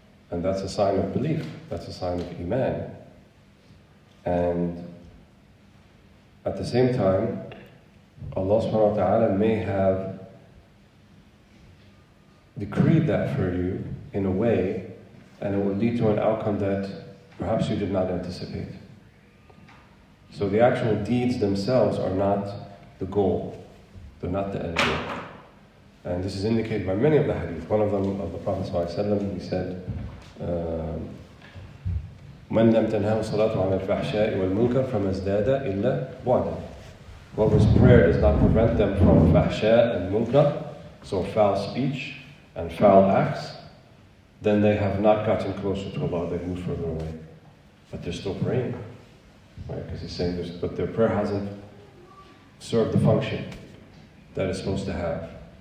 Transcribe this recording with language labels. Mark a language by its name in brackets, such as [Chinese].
[English] And that's a sign of belief. That's a sign of iman. And at the same time, Allah subhanahu wa ta'ala may have decreed that for you in a way, and it will lead to an outcome that perhaps you did not anticipate. So the actual deeds themselves are not the goal. They're not the end goal. And this is indicated by many of the hadith. One of them, of the Prophet ﷺ, he said, [Arabic] مَنْ لَمْ تَنْهَوْ صَلَاةُ عَنَ الْفَحْشَاءِ وَالْمُنْكَرِ فَمَا ازْدَادَ إِلَّا بُعْدًا. [English] Whoever's prayer does not prevent them from fahsha and munkar, so foul speech and foul acts, then they have not gotten closer to Allah, they've moved further away. But they're still praying. Right? Because he's saying this, but their prayer hasn't served the function that it's supposed to have.